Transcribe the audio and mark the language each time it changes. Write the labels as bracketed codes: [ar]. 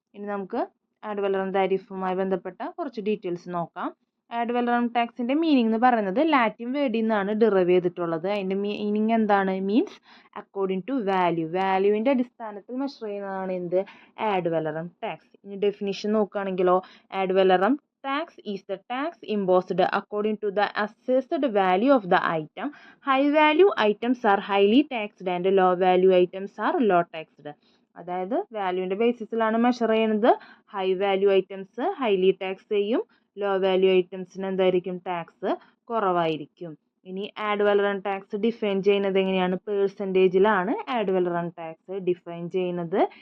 [ml] ഇനി നമുക്ക് ആഡ് വലറം താരിഫുമായി ബന്ധപ്പെട്ട കുറച്ച് ഡീറ്റെയിൽസ് നോക്കാം. ആഡ് വലറം ടാക്സിൻ്റെ മീനിങ് എന്ന് പറയുന്നത് ലാറ്റിൻ വേർഡിൽ നിന്നാണ് ഡിറൈവ് ചെയ്തിട്ടുള്ളത്. അതിൻ്റെ മീനിങ് എന്താണ്? [en] means according to value, [ml] വാല്യൂവിൻ്റെ അടിസ്ഥാനത്തിൽ മെഷർ ചെയ്യുന്നതാണ് എന്ത് ആഡ് വലറം ടാക്സ്. ഇനി definition നോക്കുകയാണെങ്കിലോ, [en] Ad valorem tax is the tax imposed according to the assessed value of the item. High value items are highly taxed and low value items are low taxed. [ml] അതായത് വാല്യൂവിൻ്റെ ബേസിസിലാണ് measure ചെയ്യുന്നത്. High value items highly tax ചെയ്യും, low value ഐറ്റംസിന് എന്തായിരിക്കും tax കുറവായിരിക്കും. ഇനി add വലറം tax define ചെയ്യുന്നത് എങ്ങനെയാണ്? പേഴ്സൻറ്റേജിലാണ് add വലറം tax define ചെയ്യുന്നത്.